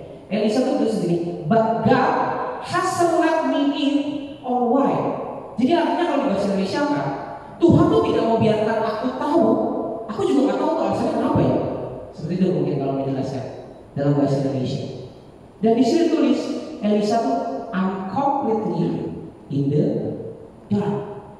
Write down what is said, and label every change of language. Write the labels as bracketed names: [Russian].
[Indonesian] Elisa tuh tulis begini, [English] but God hasn't let me in on why. [Indonesian] Jadi artinya kalau di bahasa Indonesia kan, Tuhan tuh tidak mau biarkan aku tahu. Aku juga nggak tahu alasannya kenapa ya. Seperti itu mungkin kalau menjelaskan dalam bahasa Indonesia. Dan di sini tulis Elisa tuh [English] I'm completely in the dark.